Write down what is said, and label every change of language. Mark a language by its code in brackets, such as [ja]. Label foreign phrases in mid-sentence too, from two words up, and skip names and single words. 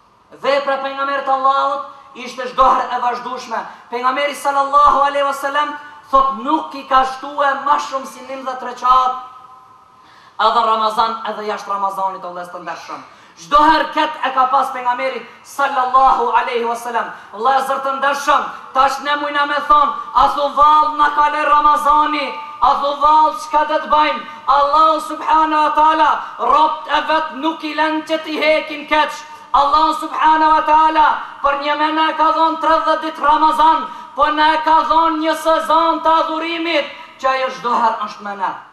[sq] Vepra pejgamberit Allahut ishte çdo herë e vazhdueshme. Pejgamberi [ar] صلى الله عليه وسلم [sq] thot nuk i ka shtuar më shumë si 11 rekat edhe Ramazan edhe jashtë Ramazanit, Allah të ndershëm. Çdo herë këtë e ka pas pejgamberi [ar] صلى الله عليه وسلم. [sq] Allah të ndershëm, tash ne mujna me thon, a thu vallë na kale Ramazani, a thu vallë çka do të bëjmë? Allah [ar] سبحانه وتعالى [sq] robt e vet nuk i lën që t'i hekin keq. Allah [ar] سبحانه وتعالى [sq] për një mëna ka dhon 30 ditë Ramazan, po na ka dhon një sezon të adhurimit që ajo çdo herë është mëna.